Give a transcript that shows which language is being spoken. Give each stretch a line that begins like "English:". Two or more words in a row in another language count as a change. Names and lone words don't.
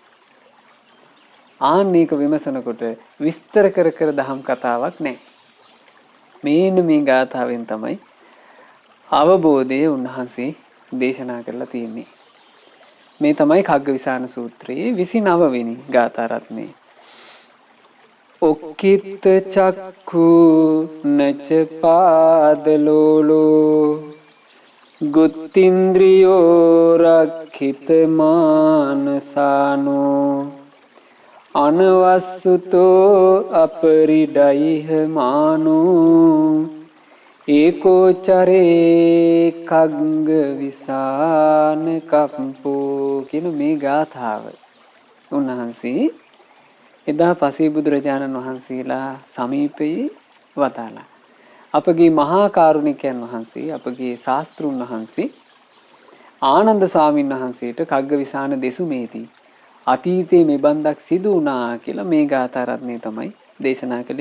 Sinhala: ආන්නේක විමසනකොට විස්තර කර කර දහම් කතාවක් නැහැ. මේන්න මේ ගාථාවෙන් තමයි අවබෝධය උන්වහන්සේ දේශනා කරලා තියෙන්නේ. මේ තමයි කග්ගවිසාන සූත්‍රයේ 29 වෙනි ගාථා රත්නේ.
Pali: ඔක්කිත චක්ඛු නච පාදලෝලෝ ගුත්තින්ද්‍රියෝ රක්ඛිත මානසානෝ අනවස්සුතෝ අපරිඩයිහ මානෝ ඒකෝචරේ කග්ග විසාන කප්පෝ
Sinhala: කියන මේ ගාථාව උන්වහන්සේ එදා පසේ බුදුරජාණන් වහන්සේලා සමීපයේ වදාලා. අපගේ මහා කාරුණිකයන් වහන්සේ අපගේ ශාස්ත්‍රුන් වහන්සේ ආනන්ද ස්වාමීන් වහන්සේට කග්ගවිසාන දෙසුමේදී අතීතයේ මෙබන්දක් සිදු වුණා කියලා මේ ගාථා රත්නය තමයි දේශනා කළේ.